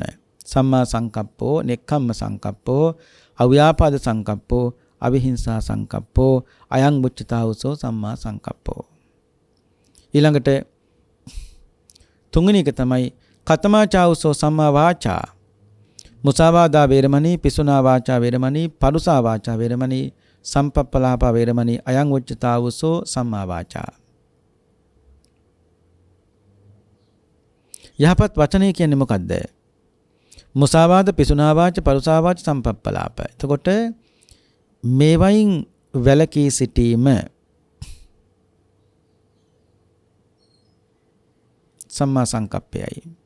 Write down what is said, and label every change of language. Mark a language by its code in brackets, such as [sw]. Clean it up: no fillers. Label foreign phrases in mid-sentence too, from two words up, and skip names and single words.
[pi] සම්මා සංකප්පෝ, නෙක්ඛම්ම සංකප්පෝ, අව්‍යාපාද සංකප්පෝ, අවිහිංසා සංකප්පෝ, අයං මුච්චතාවසෝ සම්මා සංකප්පෝ. [si] ඊළඟට තුන්වෙනි එක තමයි [pi] කතමාචාවසෝ සම්මා වාචා. මුසාවාදා වේරමණී, පිසුනා වාචා වේරමණී, පරුසා වාචා වේරමණී, සම්පප්පලාපා වේරමණී, අයං උච්චතාවසෝ සම්මා වාචා. [si] යහපත් වචනය කියන්නේ මොකද්ද? [pi] මුසාවාද, පිසුනා වාච, පරුසා වාච, සම්පප්පලාප. [si] එතකොට මේවයින් වැළකී සිටීම සම්මා සංකප්පයයි.